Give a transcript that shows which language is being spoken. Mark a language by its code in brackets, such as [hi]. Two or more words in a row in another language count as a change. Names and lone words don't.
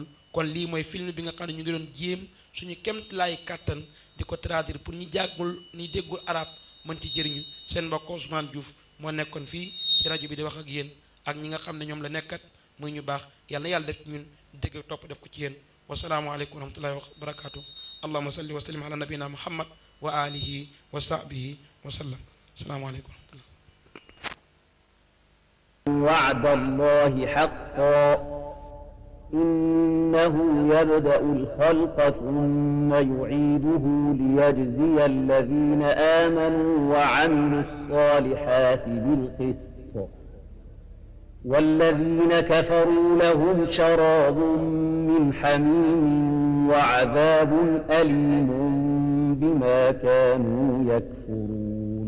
[wo] kon lii mooy film bi nga xam ne ñu ngi doon jéem suñu kemt laay kàttan di ko traduire pour ñi jàggul ñi déggul arab mën ci jëriñu seen mbokk Ousmane Diouf moo nekkoon fii ci rajo bi di wax ak yéen ak ñi nga xam ne ñoom la nekkat muy ñu baax yàlla na yàlla def ci ñun dégg topp def ko ci yéen [ar] والسلام عليكم ورحمة الله وبركاته اللهم صل وسلم على نبينا محمد وعلى آله وصحبه وسلم السلام عليكم ورحمة الله وعد الله حقا إنه يبدأ الخلق ثم يعيده ليجزي الذين آمنوا وعملوا الصالحات بالقسط والذين كفروا لهم شراب من حميم وعذاب أليم بما كانوا يكفرون